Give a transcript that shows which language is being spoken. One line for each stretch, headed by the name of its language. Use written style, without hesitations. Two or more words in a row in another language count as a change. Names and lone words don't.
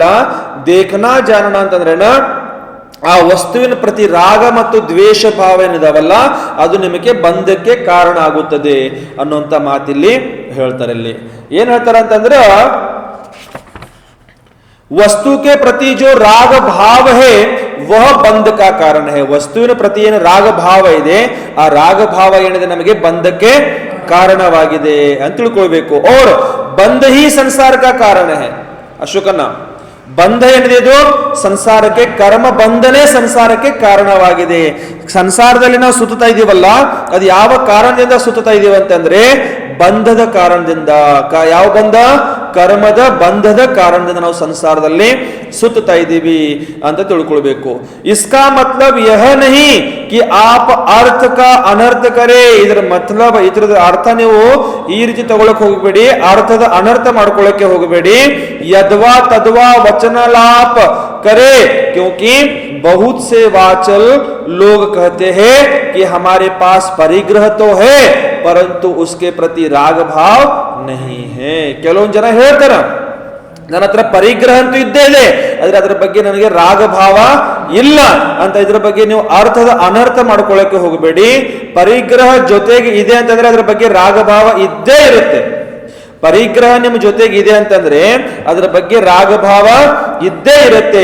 Hindi: देखना जानना
Kannada: ಅಂತಂದ್ರೇನ, ಆ ವಸ್ತುವಿನ ಪ್ರತಿ ರಾಗ ಮತ್ತು ದ್ವೇಷ ಭಾವ ಏನಿದಾವಲ್ಲ ಅದು ನಿಮಗೆ ಬಂಧಕ್ಕೆ ಕಾರಣ ಆಗುತ್ತದೆ ಅನ್ನುವಂಥ ಮಾತಿಲ್ಲಿ ಹೇಳ್ತಾರೆ. ಇಲ್ಲಿ ಏನ್ ಹೇಳ್ತಾರೆ ಅಂತಂದ್ರೆ,
Hindi: ವಸ್ತು के प्रति जो राग भाव है वह ಬಂಧ का कारण है.
Kannada: ವಸ್ತುವಿನ ಪ್ರತಿ ಏನು ರಾಗ ಭಾವ ಇದೆ ಆ ರಾಗ ಭಾವ ಏನಿದೆ ನಮಗೆ ಬಂಧಕ್ಕೆ ಕಾರಣವಾಗಿದೆ ಅಂತ ತಿಳ್ಕೊಳ್ಬೇಕು.
Hindi: और ಬಂಧ ही संसार का कारण है.
Kannada: ಅಶೋಕನ ಬಂಧ ಏನಿದೆ ಇದು ಸಂಸಾರಕ್ಕೆ, ಕರ್ಮ ಬಂಧನೇ ಸಂಸಾರಕ್ಕೆ ಕಾರಣವಾಗಿದೆ. ಸಂಸಾರದಲ್ಲಿ ನಾವು ಸುತ್ತಾ ಇದೀವಲ್ಲ, ಅದು ಯಾವ ಕಾರಣದಿಂದ ಸುತ್ತಾ ಇದೀವಿ ಅಂತಂದ್ರೆ ಬಂಧದ ಕಾರಣದಿಂದ. ಯಾವ ಬಂಧ? ಕರ್ಮದ ಬಂಧದ ಕಾರಣದಿಂದ ನಾವು ಸಂಸಾರದಲ್ಲಿ ಸುತ್ತಾ ಇದ್ದೀವಿ ಅಂತ ತಿಳ್ಕೊಳ್ಬೇಕು.
Hindi: इसका मतलब यह नहीं कि आप अर्थ का अनर्थ करे.
Kannada: ಇದರ ಮತ್ಲಬ್, ಇದರದ ಅರ್ಥ ನೀವು ಈ ರೀತಿ ತಗೊಳಕ್ ಹೋಗಬೇಡಿ, ಅರ್ಥದ ಅನರ್ಥ ಮಾಡ್ಕೊಳ್ಳಕ್ಕೆ ಹೋಗಬೇಡಿ.
Hindi: यद्वा तद्वा वचनलाप करे, क्योंकि बहुत से वाचल लोग कहते हैं कि हमारे पास परिग्रह तो है परंतु उसके प्रति राग भाव नहीं है.
Kannada: ಕೆಲವೊಂದು ಜನ ಹೇಳ್ತಾರೆ ನನ್ನ ಹತ್ರ ಪರಿಗ್ರಹ ಅಂತೂ ಇದ್ದೇ ಇದೆ, ಆದ್ರೆ ಅದರ ಬಗ್ಗೆ ನನಗೆ ರಾಗ ಭಾವ ಇಲ್ಲ ಅಂತ. ಇದ್ರ ಬಗ್ಗೆ ನೀವು ಅರ್ಥದ ಅನರ್ಥ ಮಾಡ್ಕೊಳ್ಳಕ್ಕೆ ಹೋಗಬೇಡಿ. ಪರಿಗ್ರಹ ಜೊತೆಗೆ ಇದೆ ಅಂತಂದ್ರೆ ಅದರ ಬಗ್ಗೆ ರಾಗ ಭಾವ ಇದ್ದೇ ಇರುತ್ತೆ. ಪರಿಗ್ರಹ ನಿಮ್ಮ ಜೊತೆಗೆ ಇದೆ ಅಂತಂದ್ರೆ ಅದರ ಬಗ್ಗೆ ರಾಗಭಾವ ಇದ್ದೇ ಇರುತ್ತೆ.